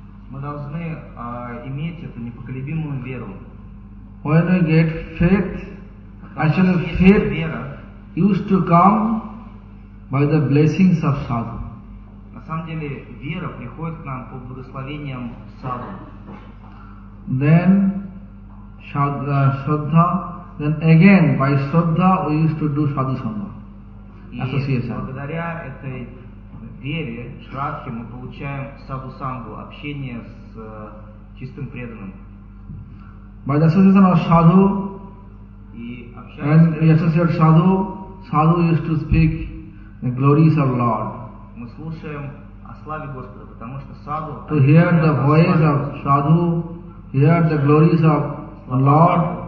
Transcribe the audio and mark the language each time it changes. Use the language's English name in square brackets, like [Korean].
[Russian] Мы должны иметь эту непоколебимую веру. [English] When we get faith, actually faith used to come by the blessings of sadhu. [Russian] На самом деле вера приходит к нам по благословениям sadhu. [English] Then Shraddha, then again by Shraddha we used to do Sadhu Sangha, association. [Russian] Благодаря этой вере, Шрадхе, мы получаем Sadhu Sangha, общение с чистым преданным. [English] By the association of Sadhu, and we associate Sadhu, Sadhu used to speak the glories of Lord. [Russian] Мы слушаем о славе Господа, потому что Sadhu… [English] To hear the voice of Sadhu, hear the glories of Lord,